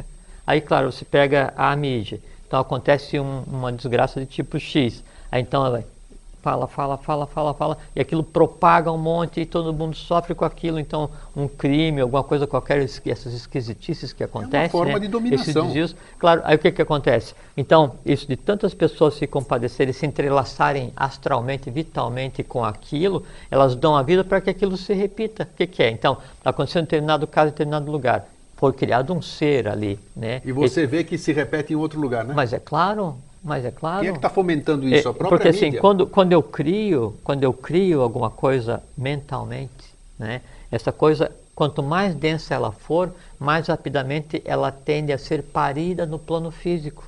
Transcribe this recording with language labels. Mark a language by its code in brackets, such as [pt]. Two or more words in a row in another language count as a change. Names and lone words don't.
[pt] Aí, claro, você pega a mídia, então acontece uma desgraça de tipo X, aí então ela fala, e aquilo propaga um monte e todo mundo sofre com aquilo, então um crime, alguma coisa qualquer, essas esquisitices que acontecem. É uma forma de dominação. Desvios, claro, aí o que acontece? Então, isso de tantas pessoas se compadecerem, se entrelaçarem astralmente, vitalmente com aquilo, elas dão a vida para que aquilo se repita. O que é? Então, aconteceu em determinado caso, em determinado lugar. Foi criado um ser ali, né? E você vê que se repete em outro lugar, né? Mas é claro. Quem é que está fomentando isso? A própria porque mídia? Assim, quando eu crio alguma coisa mentalmente, né, essa coisa, quanto mais densa ela for, mais rapidamente ela tende a ser parida no plano físico.